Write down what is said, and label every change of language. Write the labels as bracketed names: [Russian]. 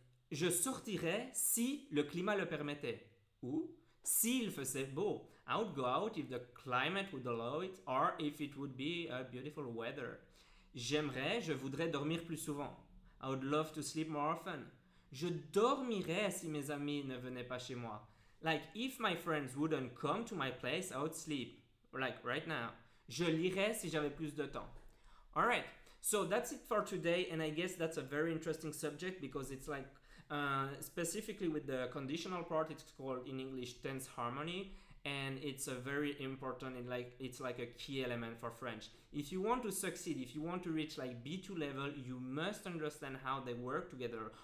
[French] Je sortirais si le climat le permettait. Ou s'il faisait beau. [English] I would go out if the climate would allow it, or if it would be a beautiful weather. [French] J'aimerais, je voudrais dormir plus souvent. [English] I would love to sleep more often. [French] Je dormirais si mes amis ne venaient pas chez moi. [English] Like, if my friends wouldn't come to my place, I would sleep. Like, right now. [French] Je lirais si j'avais plus de temps. [English] Alright, so that's it for today, and I guess that's a very interesting subject because it's like, specifically with the conditional part, it's called in English tense harmony, and it's a very important, and like it's like a key element for French. If you want to succeed, if you want to reach like B2 level, you must understand how they work together.